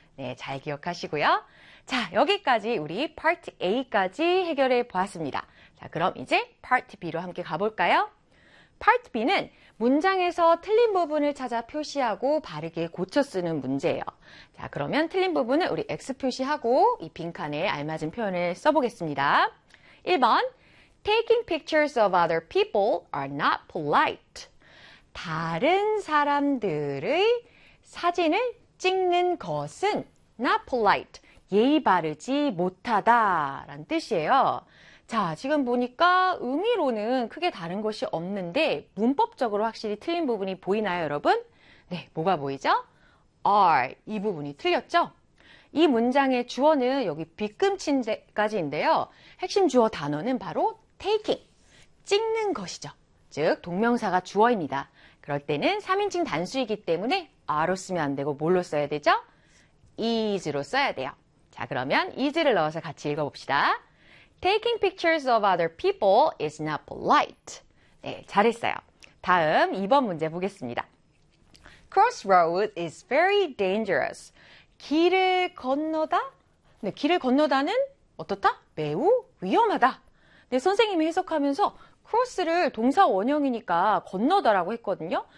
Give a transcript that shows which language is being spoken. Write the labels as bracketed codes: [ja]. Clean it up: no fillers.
[ko] 네, 잘 기억하시고요. 자, 여기까지 우리 Part A까지 해결해 보았습니다. 자, 그럼 이제 Part B로 함께 가볼까요? Part B는 문장에서 틀린 부분을 찾아 표시하고 바르게 고쳐 쓰는 문제예요. 자, 그러면 틀린 부분은 우리 X 표시하고 이 빈칸에 알맞은 표현을 써보겠습니다. [en] 1번, Taking pictures of other people are not polite. [ko] 다른 사람들의 사진을 찍는 것은 [en] not polite, [ko] 예의 바르지 못하다라는 뜻이에요. 자, 지금 보니까 의미로는 크게 다른 것이 없는데 문법적으로 확실히 틀린 부분이 보이나요, 여러분? 네, 뭐가 보이죠? are 이 부분이 틀렸죠? 이 문장의 주어는 여기 뒤끝친데까지인데요. 핵심 주어 단어는 바로 taking, 찍는 것이죠. 즉, 동명사가 주어입니다. 그럴 때는 3인칭 단수이기 때문에 are로 쓰면 안 되고 뭘로 써야 되죠? is로 써야 돼요. 자, 그러면 is를 넣어서 같이 읽어봅시다. [en] Taking pictures of other people is not polite. [ko] 네, 잘했어요. 다음 2번 문제 보겠습니다. [en] Crossroad is very dangerous. [ko] 길을 건너다? 네, 길을 건너다는 어떻다? 매우 위험하다. 네, 선생님이 해석하면서 cross를 동사 원형이니까 건너다라고 했거든요.